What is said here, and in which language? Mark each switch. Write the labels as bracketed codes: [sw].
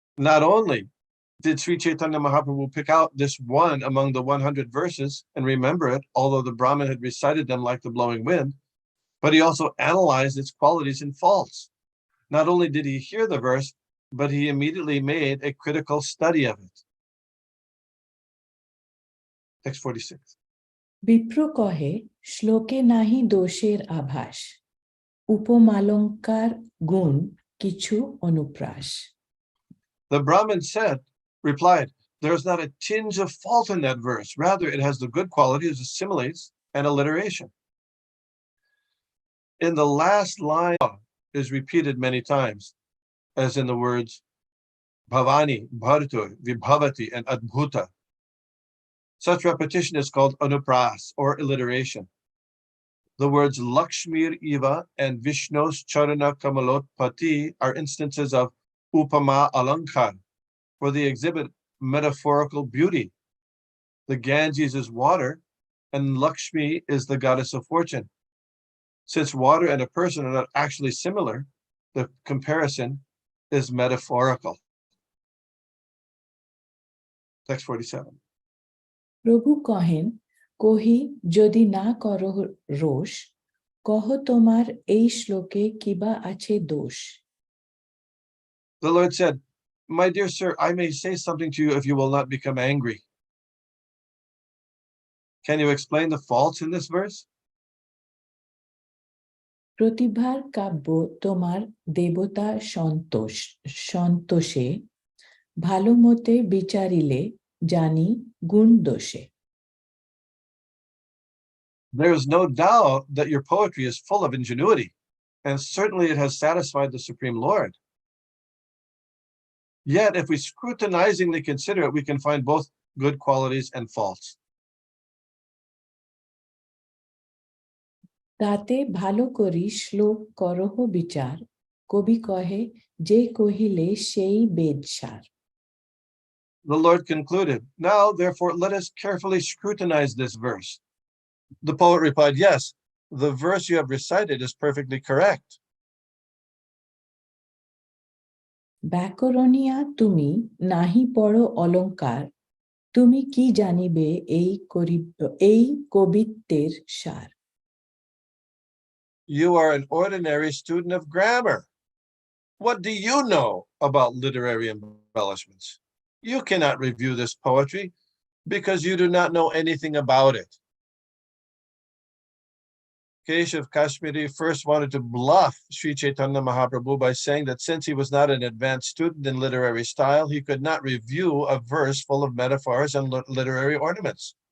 [en] Not only did Sri Chaitanya Mahaprabhu pick out this one among the 100 verses and remember it, although the Brahmin had recited them like the blowing wind, but he also analyzed its qualities and faults. Not only did he hear the verse, but he immediately made a critical study of it. Text 46. [bn] বিপ্র কহে শ্লোকে নাহি দোষের আভাস উপমালঙ্কার গুণ কিছু অনুপ্রাস। [en] The Brahmin replied, there is not a tinge of fault in that verse. Rather, it has the good qualities of similes and alliteration. In the last line is repeated many times, as in the words Bhavani, Bhartur, Vibhavati, and Adbhuta. Such repetition is called anupras, or alliteration. The words Lakshmir Iva and Vishnu's Charana Kamalotpati are instances of Upama Alankar, for they exhibit metaphorical beauty. The Ganges is water, and Lakshmi is the goddess of fortune. Since water and a person are not actually similar, the comparison is metaphorical. Text 47. [bn] প্রভু কহেন কহি যদি না করো রোষ কহ তোমার এই শ্লোকে কিবা আছে দোষ। [en] The Lord said, my dear sir, I may say something to you if you will not become angry. Can you explain the faults in this verse? [bn] প্রতিভার কাব্য তোমার দেবতা সন্তোষে ভালো মতে বিচারিলে জানি গুণ দোষে। [en] There is no doubt that your poetry is full of ingenuity, and certainly it has satisfied the Supreme Lord. Yet, if we scrutinizingly consider it, we can find both good qualities and faults. [bn] তাতে ভালো করি শ্লোক করহ বিচার কবি কহে যে কহিলে সেই বেদসার। [en] The Lord concluded, now, therefore, let us carefully scrutinize this verse. The poet replied, yes, the verse you have recited is perfectly correct. [bn] ব্যাকরণিয়া তুমি নাহি পড়ো অলঙ্কার তুমি কি জানিবে এই কবিত্বের সার। [en] You are an ordinary student of grammar. What do you know about literary embellishments? You cannot review this poetry because you do not know anything about it. Keshav Kashmiri first wanted to bluff Sri Chaitanya Mahaprabhu by saying that since he was not an advanced student in literary style, he could not review a verse full of metaphors and literary ornaments.